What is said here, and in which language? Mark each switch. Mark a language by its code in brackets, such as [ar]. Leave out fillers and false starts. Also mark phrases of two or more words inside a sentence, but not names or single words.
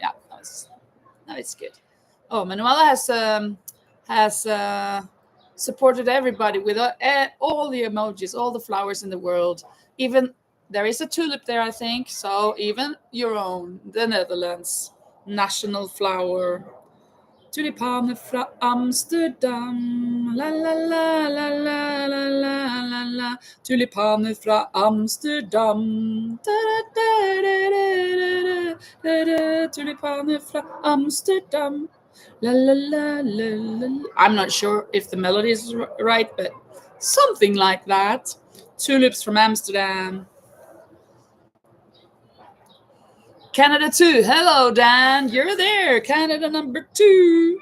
[en] Yeah, now it's good. Oh, Manuela has supported everybody with all the emojis, all the flowers in the world. Even there is a tulip there, I think. So even your own, the Netherlands national flower. [da] Tulipaner fra Amsterdam, la la la la la la la la la. Tulipaner fra Amsterdam, da da da da da da. Tulipaner fra Amsterdam, la la la la la. [en] I'm not sure if the melody is right, but something like that. Tulips from Amsterdam. Canada 2. Hello, Dan. You're there. Canada number 2.